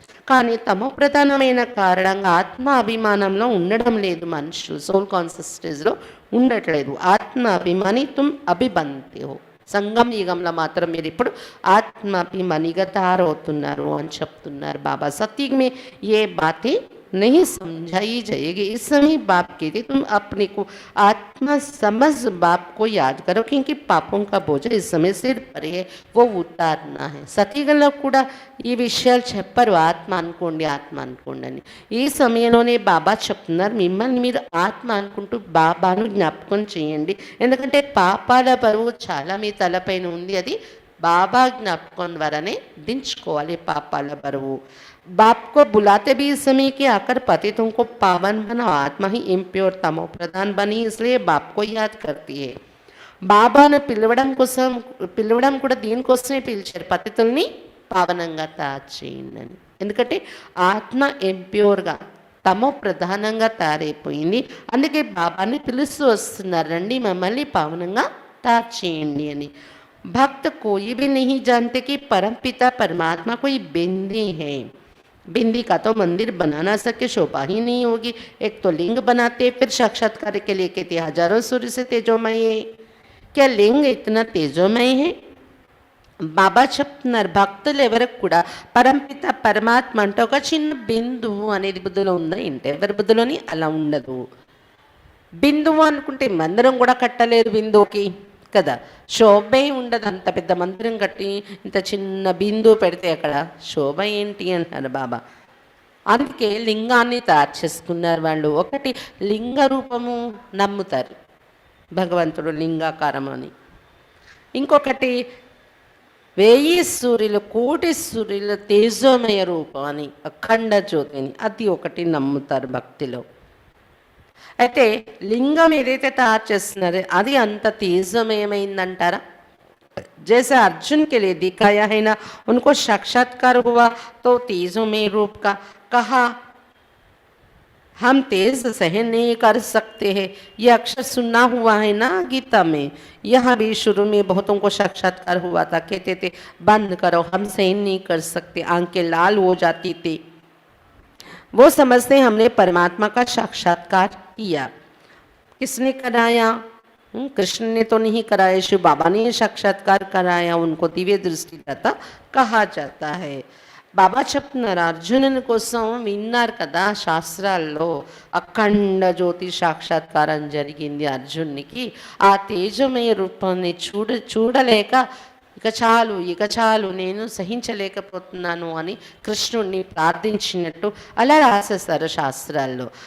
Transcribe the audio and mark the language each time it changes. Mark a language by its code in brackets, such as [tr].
[te] కానీ తమో ప్రధానమైన కారణంగా ఆత్మ అభిమానంలో ఉండడం లేదు మనుషులు, సోల్ కాన్షియస్నెస్లో ఉండట్లేదు. ఆత్మ అభిమాని [hi] తుమ్ అభిబంతే హో. [te] సంగం యుగంలో మాత్రం మీరు ఇప్పుడు ఆత్మ అభిమానిగా తయారవుతున్నారు అని చెప్తున్నారు బాబా. [hi] सत्युग में ये बातें नहीं समझाई जाएगी. इस समय बाप कहते तुम अपने को आत्मा समझ बाप को याद करो, क्योंकि पापों का बोझ इस समय सिर पर है, वो उतारना है. [te] సతీగంలో కూడా ఈ విషయాలు చెప్పరు. ఆత్మ అనుకోండి, ఆత్మ అనుకోండి అని. ఈ సమయంలోనే బాబా చెప్తున్నారు మిమ్మల్ని మీరు ఆత్మ అనుకుంటూ బాబాను జ్ఞాపకం చేయండి, ఎందుకంటే పాపాల బరువు చాలా మీ తలపైన ఉంది. అది బాబా జ్ఞాపకం ద్వారానే దించుకోవాలి పాపాల బరువు. [hi] बाप को बुलाते भी इस समय कि आकर पतितों को पावन बनाओ. आत्मा ही इंप्योर तमो प्रधान बनी, इसलिए बाप को याद करती है. [te] బాబాను పిలవడం కూడా దీనికోసమే పిలిచారు, పతితుల్ని పావనంగా తయారు చేయండి అని. ఎందుకంటే ఆత్మ ఎంప్యూర్గా తమో ప్రధానంగా తయారైపోయింది. అందుకే బాబాని పిలుస్తూ వస్తున్నారు, రండి మమ్మల్ని పావనంగా తయారు చేయండి అని. [hi] భక్త कोई भी नहीं जानते कि परमपिता परमात्मा कोई बिंदी है. बिंदी का तो मंदिर बना ना सके, शोभा ही नहीं होगी. एक तो लिंग बनाते, फिर साक्षात्कार के लिए कहते हजारों सूर्य से तेजोमय है. क्या लिंग इतना तेजोमय है? [te] బాబా చెప్తున్నారు భక్తులు ఎవరికి కూడా పరంపిత పరమాత్మ అంటే ఒక చిన్న బిందువు అనేది బుద్ధిలో ఉందా ఏంటి? ఎవరి బుద్ధిలోని అలా ఉండదు. బిందువు అనుకుంటే మందిరం కూడా కట్టలేరు బిందువుకి కదా, శోభ ఉండదు. అంత పెద్ద మందిరం కట్టి ఇంత చిన్న బిందువు పెడితే అక్కడ శోభ ఏంటి అంటున్నారు బాబా. అందుకే లింగాన్ని తయారు చేసుకున్నారు వాళ్ళు. ఒకటి లింగ రూపము నమ్ముతారు, భగవంతుడు లింగాకారం అని. ఇంకొకటి 1000 సూర్యులు, కోటి సూర్యుల తేజోమయ రూపం అని, అఖండ జ్యోతిని, అది ఒకటి నమ్ముతారు భక్తిలో. అయితే లింగం ఏదైతే తయారు చేస్తున్నారో అది అంత తేజమయమైందంటారా? [hi] जैसे अर्जुन के लिए दिखाया है ना, उनको साक्षात्कार हुआ तो तेजोमय रूप का कहा, हम तेज सहन नहीं कर सकते हैं. ये अक्षर सुना हुआ है ना गीता में. यहाँ भी शुरू में बहुतों को साक्षात्कार हुआ था, कहते थे बंद करो, हम सहन नहीं कर सकते, आंखें लाल हो जाती थी. वो समझते हमने परमात्मा का साक्षात्कार किया. किसने कराया? कृष्ण ने तो नहीं कराया, शिव बाबा ने साक्षात्कार कराया. उनको दिव्य दृष्टि दाता कहा जाता है. [te] బాబా చెప్తున్నారు అర్జునుని కోసం విన్నారు కదా, శాస్త్రాల్లో అఖండ జ్యోతి సాక్షాత్కారం జరిగింది అర్జునునికి. ఆ తేజమయ రూపాన్ని చూడలేక ఇక చాలు నేను సహించలేకపోతున్నాను అని కృష్ణుడిని ప్రార్థించినట్టు అలా రాసేస్తారు శాస్త్రాల్లో.